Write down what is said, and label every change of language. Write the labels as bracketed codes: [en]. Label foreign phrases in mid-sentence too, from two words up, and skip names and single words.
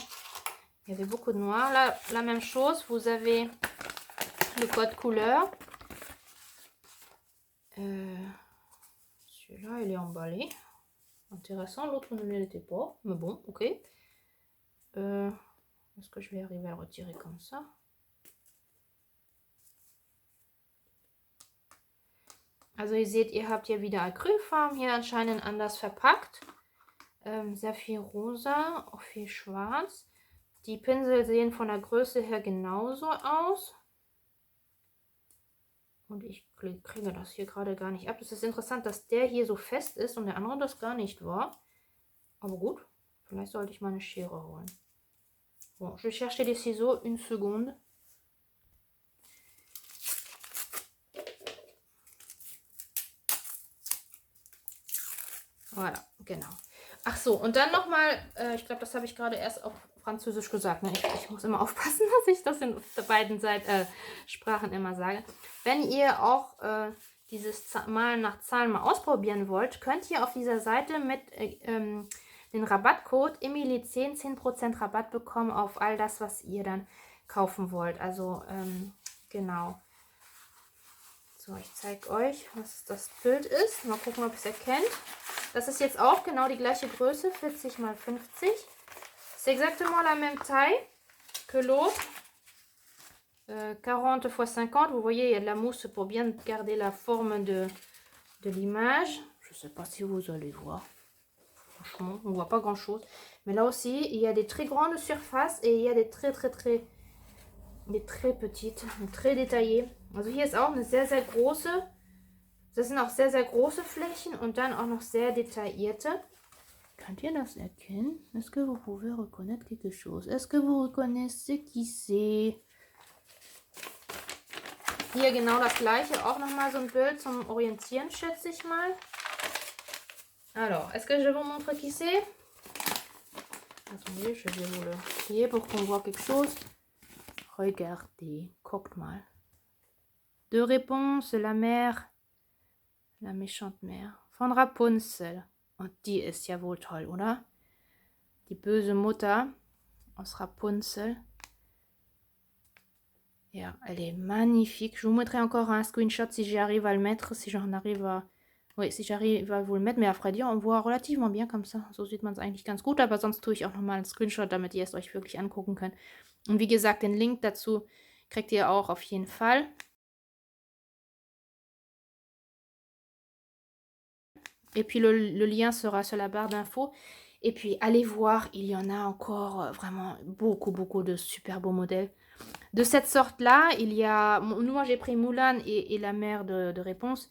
[fr] Il y avait beaucoup de noir. Là, la même chose, vous avez le code couleur. Celui-là, il est emballé. Intéressant, l'autre ne l'était pas. Mais bon, ok. Est-ce que je vais arriver à le retirer comme ça? [de] Also ihr seht, ihr habt ja wieder Acrylfarben hier anscheinend anders verpackt. Sehr viel rosa, auch viel schwarz. Die Pinsel sehen von der Größe her genauso aus. Und ich kriege das hier gerade gar nicht ab. Es ist interessant, dass der hier so fest ist und der andere das gar nicht war. Aber gut, vielleicht sollte ich mal eine Schere holen. [fr] Bon, je vais chercher des ciseaux, une seconde. Voilà, [de] genau. Ach so, und dann nochmal, ich glaube, das habe ich gerade erst auf Französisch gesagt. Ne? Ich muss immer aufpassen, dass ich das in beiden Sprachen immer sage. Wenn ihr auch dieses Malen nach Zahlen mal ausprobieren wollt, könnt ihr auf dieser Seite mit den Rabattcode Emilie10 10% Rabatt bekommen auf all das, was ihr dann kaufen wollt. Also, genau. So, ich zeige euch, was das Bild ist. Mal gucken, ob ihr es erkennt. Das ist jetzt auch genau die gleiche Größe, 40 x 50. [fr] C'est exactement la même taille que l'autre. 40 x 50. Vous voyez, il y a de la mousse pour bien garder la forme de l'image. Je ne sais pas si vous allez voir. Franchement, on ne voit pas grand chose. Mais là aussi, il y a des très grandes surfaces et il y a des très petites, très détaillées. [de] Also hier ist auch eine sehr große. Das sind auch sehr große Flächen und dann auch noch sehr detaillierte. Könnt ihr das erkennen? [fr] Est-ce que vous pouvez reconnaître quelque chose? Est-ce que vous reconnaissez qui c'est? [de] Hier genau das gleiche, auch nochmal so ein Bild zum Orientieren, schätze ich mal. [fr] Alors, est-ce que je vous montre qui c'est? Attendez, je vais vous le plier pour qu'on voit quelque chose. Regardez, [de] guckt mal. [fr] Deux réponses, la mère, la méchante mère von Rapunzel. [de] Und die ist ja wohl toll, oder? Die böse Mutter aus Rapunzel. [fr] Yeah, elle est magnifique. Je vous mettrai encore un screenshot si j'arrive à le mettre, si j'en arrive à... Oui, si j'arrive à vous le mettre, mais à vrai dire, on voit relativement bien comme ça. [de] So sieht man es eigentlich ganz gut, aber sonst tue ich auch nochmal einen Screenshot, damit ihr es euch wirklich angucken könnt. Und wie gesagt, den Link dazu kriegt ihr auch auf jeden Fall. [fr] Et puis le lien sera sur la barre d'infos. Et puis allez voir, il y en a encore vraiment beaucoup de super beaux modèles. De cette sorte-là, il y a... Moi j'ai pris Mulan et la mère de réponse.